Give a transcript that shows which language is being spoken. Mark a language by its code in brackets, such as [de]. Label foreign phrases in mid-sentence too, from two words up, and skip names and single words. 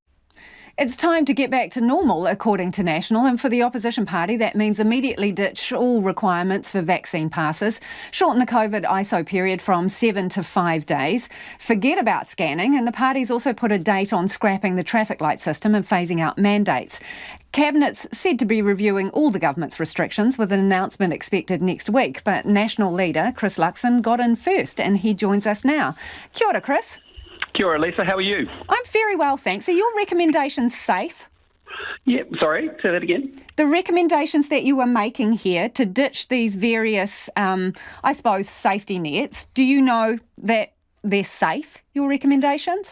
[en] It's time to get back to normal, according to National, and for the opposition party, that means immediately ditch all requirements for vaccine passes, shorten the COVID ISO period from 7 to 5 days, forget about scanning, and the party's also put a date on scrapping the traffic light system and phasing out mandates. Cabinet's said to be reviewing all the government's restrictions with an announcement expected next week, but National leader Chris Luxon got in first, and he joins us now. [mi] Kia ora, Chris. Kia ora, [en] Lisa. How are you? I'm very well, thanks. Are your recommendations safe? Yeah, sorry, say that again. The recommendations that you are making here to ditch these various, I suppose, safety nets, do you know that they're safe, your recommendations?